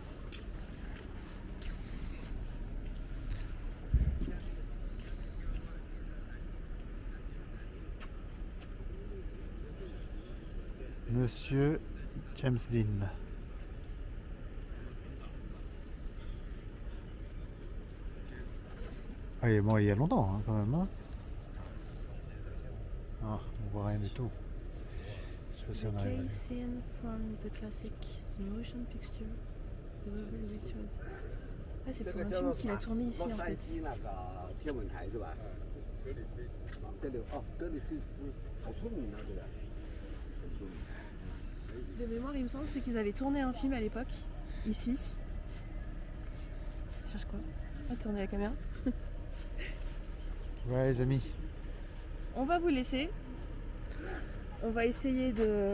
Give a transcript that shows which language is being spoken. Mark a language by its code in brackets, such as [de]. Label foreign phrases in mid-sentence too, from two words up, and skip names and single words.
[fr] Monsieur James Dean. Ah, il est mort il y a longtemps, hein, quand même. Hein. Ah, on voit rien du tout. Je sais pas si on arrive à... [en] scene from the classic, the motion picture, the rebel rituals. Ah, c'est pour un film qu'il a tourné ici en fait. [zh] 天文台是吧？格里菲斯，好出名啊，这个。 [fr] De mémoire, il me semble, c'est qu'ils avaient tourné un film à l'époque, ici. Tu cherches quoi? Ah, tourner la caméra. Ouais, les amis. On va vous laisser. On va essayer de...